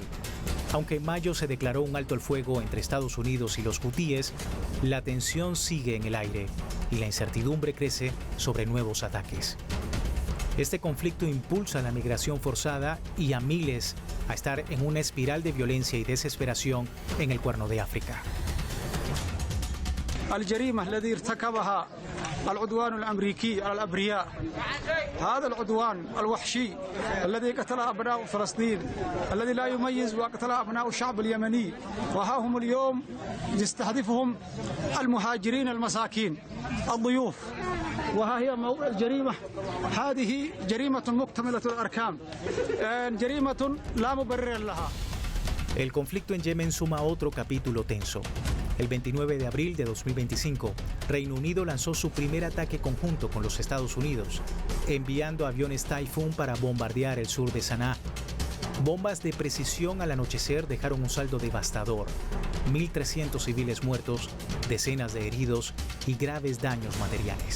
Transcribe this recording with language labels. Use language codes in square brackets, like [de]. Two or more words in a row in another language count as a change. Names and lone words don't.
[es] Aunque en mayo se declaró un alto el fuego entre Estados Unidos y los hutíes, la tensión sigue en el aire y la incertidumbre crece sobre nuevos ataques. Este conflicto impulsa la migración forzada y a miles a estar en una espiral de violencia y desesperación en el Cuerno de África. [ar] الجريمة الذي ارتكبها العدوان الأمريكي على الأبرياء هذا العدوان الوحشي الذي قتل أبناء فلسطين الذي لا يميز وقتل أبناء الشعب اليمني وها هم اليوم يستهدفهم المهاجرين المساكين الضيوف وها هي الجريمة هذه جريمة مكتملة الأركان جريمة لا مبرر لها. [es] El conflicto en Yemen suma otro capítulo tenso. El 29 de abril de 2025, Reino Unido lanzó su primer ataque conjunto con los Estados Unidos, enviando aviones Typhoon para bombardear el sur de Sanaa. Bombas de precisión al anochecer dejaron un saldo devastador: 1.300 civiles muertos, decenas de heridos y graves daños materiales.